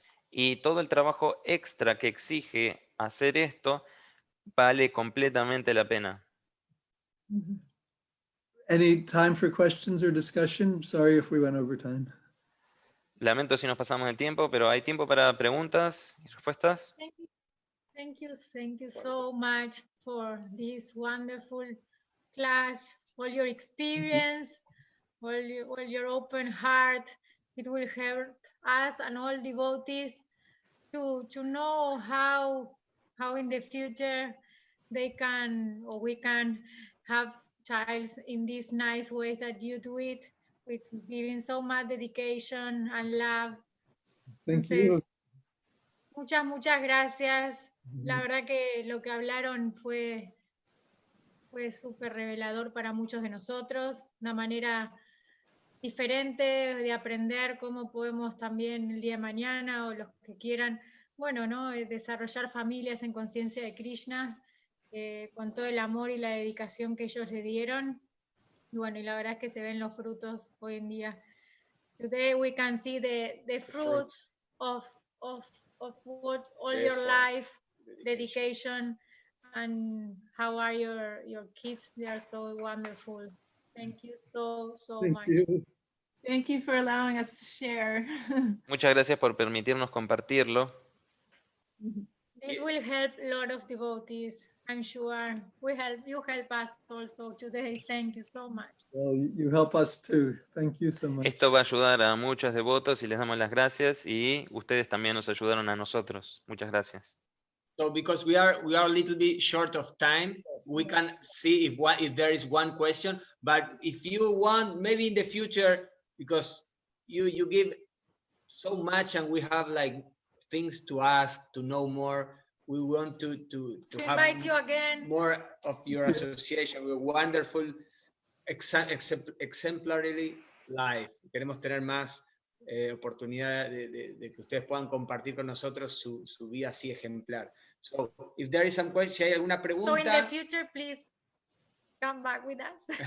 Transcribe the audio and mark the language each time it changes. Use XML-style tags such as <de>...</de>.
<es>Y todo el trabajo extra que exige hacer esto vale completamente la pena.</es> <en>Any time for questions or discussion? Sorry if we went over time.</en> <es>Lamento si nos pasamos el tiempo, pero hay tiempo para preguntas y respuestas.</es> <en>Thank you so much for this wonderful class, all your experience, all your open heart. It will help us and all devotees to know how in the future they can, or we can have childs in these nice ways that you do it, with giving so much dedication and love. Thank you.</en> <es>Muchas gracias. La verdad que lo que hablaron fue fue súper revelador para muchos de nosotros, una manera diferente de aprender cómo podemos también el día de mañana o los que quieran, bueno, ¿no? Desarrollar familias en conciencia de Krishna, con todo el amor y la dedicación que ellos le dieron. Y bueno, y la verdad es que se ven los frutos hoy en día.</es> <en>Today we can see the fruits of what all your life, dedication, and how are your kids? They are so wonderful. Thank you so Thank much. you. Thank you for allowing us to share.</en> <es>Muchas gracias por permitirnos compartirlo.</es> <en>This will help a lot of devotees, I'm sure. You help us also today. Thank you so much. Well, you help us too. Thank you so much.</en> <es>Esto va a ayudar a muchos devotos y les damos las gracias y ustedes también nos ayudaron a nosotros. Muchas gracias.</es> <en>So because we are a little bit short of time, we can see if there is one question. But if you want, maybe in the future, because you give so much and we have like things to ask, to know more. We want to have invite you again. More of your association. We're wonderful, exemplary life.</en> <es>Queremos tener más oportunidad de que ustedes puedan compartir con nosotros su vida así ejemplar.</es> <en>So, if there is some question,</en> <es>si hay alguna pregunta.</es> <en>So in the future, please come back with us.</en>